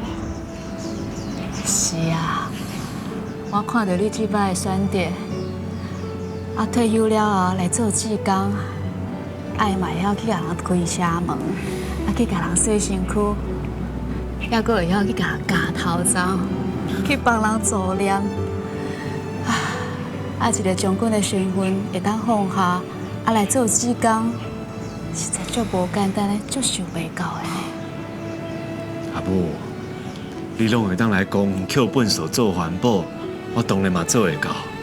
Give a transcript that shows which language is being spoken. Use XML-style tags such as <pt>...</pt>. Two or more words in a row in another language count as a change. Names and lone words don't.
<nan>是啊，我看到你即摆的选择，退休了后来做志工，爱嘛会晓去甲人开车门，去甲人洗身躯，还佫会晓去甲人夹头罩，去帮人助念。一个将军的身份会当放下，来做志工。实在足无简单嘞，足想袂到的呢。阿母，你拢会当来讲捡粪扫做环保，我当然嘛做会到。</nan>